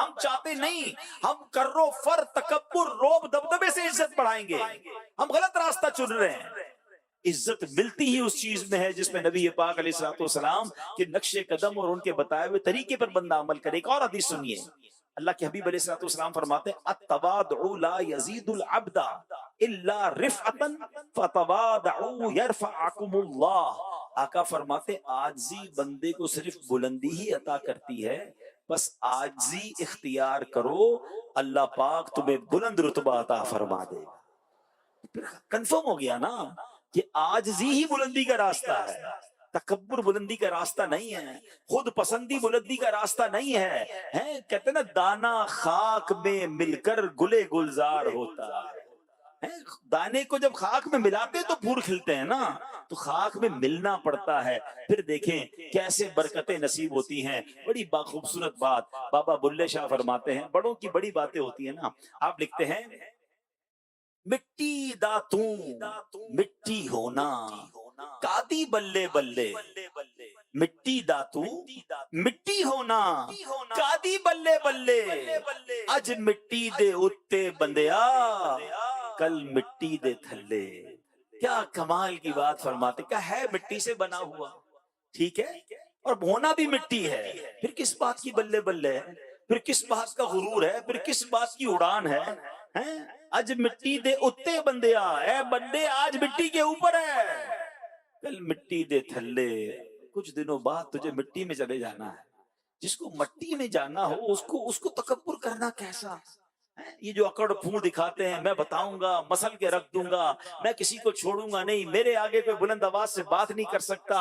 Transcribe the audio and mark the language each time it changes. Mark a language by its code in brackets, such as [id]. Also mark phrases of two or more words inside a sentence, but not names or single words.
[ur] ہم چاہتے نہیں، ہم کرو فر تکبر روب دبدبے سے عزت بڑھائیں گے، ہم غلط راستہ چن رہے ہیں۔ عزت ملتی ہی اس چیز میں ہے جس میں نبی پاک [ar] علیہ الصلوۃ والسلام [ur] کے نقش قدم اور ان کے بتائے ہوئے طریقے پر بندہ عمل کرے۔ ایک اور حدیث سنیے، اللہ کے حبیب [ar] علیہ الصلوۃ والسلام [ur] فرماتے ہیں [ar] التواضع لا يزيد العبد الا رفعة فتواضعوا يرفعكم اللہ۔ [ur] آقا فرماتے عاجزی بندے کو صرف بلندی ہی عطا کرتی ہے، بس عاجزی اختیار کرو، اللہ پاک تمہیں بلند رتبہ عطا فرما دے گا۔ کنفرم ہو گیا نا کہ عاجزی ہی بلندی کا راستہ ہے، تکبر بلندی کا راستہ نہیں ہے، خود پسندی بلندی کا راستہ نہیں ہے۔ کہتے ہیں نا دانا خاک میں مل کر گلے گلزار ہوتا ہے، دانے کو جب خاک میں ملاتے تو پھول کھلتے ہیں نا، تو خاک میں ملنا پڑتا ہے، پھر دیکھیں کیسے برکتیں نصیب ہوتی ہیں۔ بڑی خوبصورت بات بابا بلے شاہ فرماتے ہیں، بڑوں کی بڑی باتیں ہوتی ہیں نا۔ آپ لکھتے ہیں [pa] مٹی داتوں مٹی ہونا کادی بلے بلے، مٹی داتوں مٹی ہونا کادی بلے بلے، اج مٹی دے اتے بندیا کل مٹی دے تھلے۔ [ur] کیا کمال کی بات فرماتے، کیا ہے مٹی سے بنا ہوا، ٹھیک ہے، اور ہونا بھی مٹی ہے، پھر کس بات کی بلے بلے ہے، پھر کس بات کا غرور ہے، پھر کس بات کی اڑان ہے۔ [pa] اج مٹی دے اتے بندیا، [ur] اے بندے آج مٹی کے اوپر ہے [pa] کل مٹی دے تھلے، [ur] کچھ دنوں بعد تجھے مٹی میں چلے جانا ہے۔ جس کو مٹی میں جانا ہو اس کو تکبر کرنا کیسا؟ یہ جو اکڑ پھوڑ دکھاتے ہیں، میں بتاؤں گا، مسل کے رکھ دوں گا، میں کسی کو چھوڑوں گا نہیں، میرے آگے کوئی بلند آواز سے بات نہیں کر سکتا۔